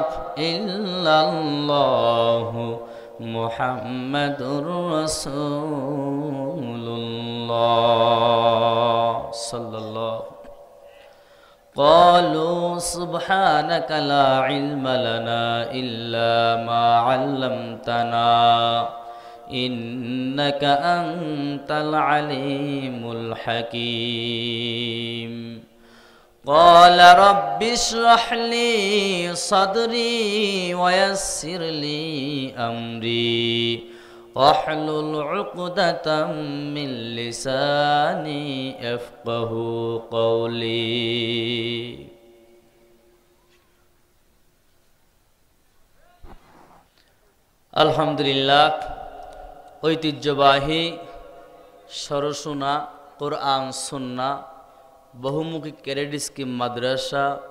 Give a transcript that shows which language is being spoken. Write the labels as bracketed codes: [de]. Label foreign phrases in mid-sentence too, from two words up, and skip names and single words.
[ar] إلا الله محمد رسول الله صلى الله قالوا سبحانك لا علم لنا إلا ما علمتنا إنك أنت العليم الحكيم قال رب اشرح لي صدري ويسر لي أمري واحلل عقدة من لساني يفقهوا قولي. [bn] अल्हम्दुलिल्लाह ঐতিহ্যবাহী সরসুনা কোরআন সুন্না বহুমুখী ক্যাডেট স্কিম মাদ্রাসা